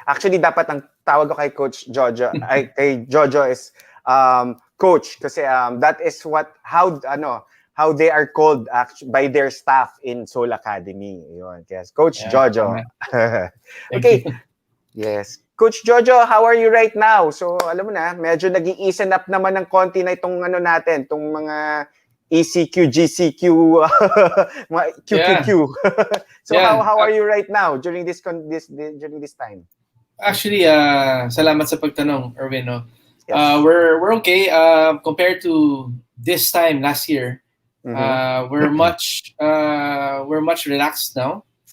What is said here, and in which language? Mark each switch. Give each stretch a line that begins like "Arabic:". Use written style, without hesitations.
English: Actually,
Filipino: dapat ang tawag ko kay Coach Jojo, kay Jojo
English: is Coach, kasi that is how they are called by their staff in Soul Academy. Yun, yes, Coach Jojo. Okay. Yes. Coach Jojo, how are you right now?
Filipino: So, alam mo na, medyo nag-i-easen up naman ng konti na itong natin, itong mga ECQ, GCQ, mga QQQ.
English: So, how are you right now during this time?
Filipino: Actually, salamat sa pagtanong, Erwin. No?
English: Yes. We're okay compared to this time last year. We're much relaxed now.